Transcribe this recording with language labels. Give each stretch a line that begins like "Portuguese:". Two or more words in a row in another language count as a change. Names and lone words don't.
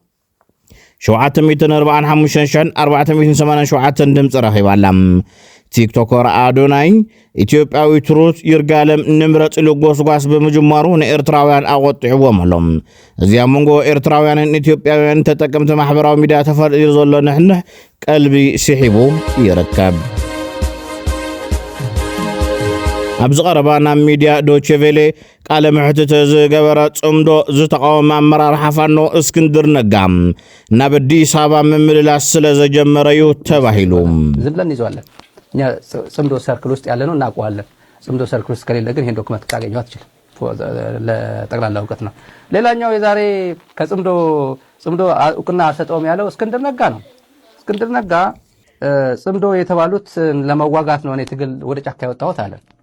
Tigrinya: 745,487 ድምፂ ረኺባላ ቲክቶከር አዶናይ ኢትዮጵያዊት ሩት ይርጋለም ንምረጽ ልጎስጓስ በመጀመሩ ንኤርትራውያን አቆጥዕዎም አሎም እዚያ መንጎ ኤርትራውያንን ኢትዮጵያውያን ተጠቀምተ ማህበራዊ ሚዲያ ተፈጥሮ ዘሎ ንሕንሕ ቀልቢ ሲሒቡ ይርከብ ኣብዚ ቀረባና ሚዲያ ዶቼ ቬሌ ቃለ መሕተት ዝገበረ ጽምዶ ዝተቃወመ አመራርሓ ፋኖ እስክንድር ነጋ ናብ አዲስ አበባ መምልላስ ስለዘጀመረዩ ተባሂሉ
Amharic: ዝብለን ይዟለን እኛ ጽምዶ ሰርክል ውስጥ ያለ ነው እናውቀዋለን ጽምዶ ሰርክል ውስጥ ከሌለ ግን ይሄን ዶክመንት ካገኘው አትችልም ለጠቅላላ እውቀት ነው ሌላኛው የዛሬ ከጽምዶ እውቅና አልሰጠውም ያለው እስክንድር ነጋ ነው እስክንድር ነጋ ጽምዶ የተባሉት ለመዋጋት ነው እኔ ትግል ወደ ጫካ ያወጣሁት አለ